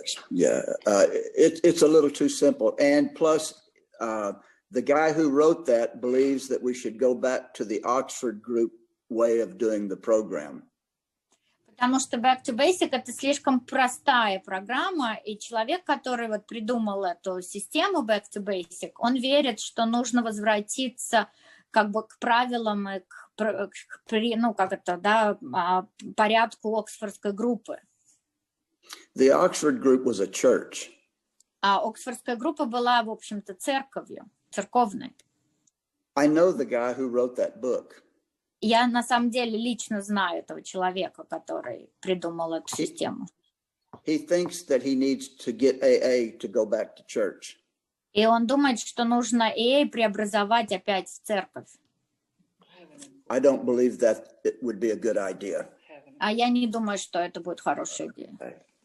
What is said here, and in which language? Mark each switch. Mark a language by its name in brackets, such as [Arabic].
[English] It's a little too simple, and plus, the guy who wrote that believes that we should go back to the Oxford group way of doing the program. [Russian] Потому что Back to Basic — это слишком простая программа, и человек, который вот придумал эту систему Back to Basic, он верит, что нужно возвратиться как бы к правилам и ну, как это, да, порядку Оксфордской группы. [English] The Oxford group was a church. [Russian] А Оксфордская группа была, в общем-то, церковью, церковной. [English] I know the guy who wrote that book. [Russian] Я на самом деле лично знаю этого человека, который придумал эту систему. [English] He thinks that he needs to get AA to go back to church. [Russian] И он думает, что нужно AA преобразовать опять в церковь. [English] I don't believe that it would be a good idea. [Russian] А я не думаю, что это будет хорошая идея.